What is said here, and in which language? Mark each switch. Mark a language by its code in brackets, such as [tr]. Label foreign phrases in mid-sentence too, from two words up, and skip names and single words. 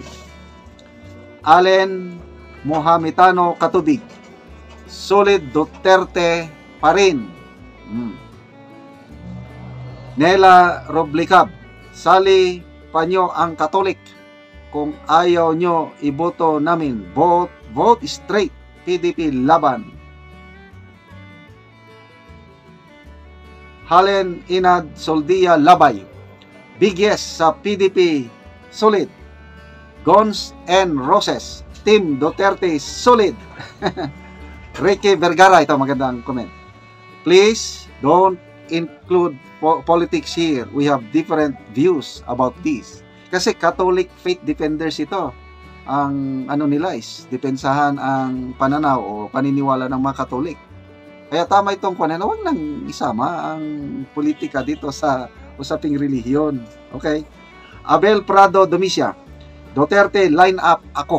[tl] Allen Mohamitano Katubig, solid Duterte pa rin. Nela Roblicab, sali pa nyo ang Katolik. Kung ayaw nyo, iboto namin. [en] Vote straight. PDP laban. [tl] Halen Inad Soldia Labay, [en] big yes [tl] sa PDP, solid. [en] Guns and Roses, Team Duterte, solid. [tl] Ricky Vergara, ito magandang comment. [en] Please don't include politics here. We have different views about this. [tl] Kasi [en] Catholic faith defenders [tl] ito. Ang ano nila is depensahan ang pananaw o paniniwala ng mga Katolik. Kaya tama itong kuwan, huwag nang isama ang politika dito sa usaping relihiyon. Okay? Abel Prado Domicia, Duterte line up ako.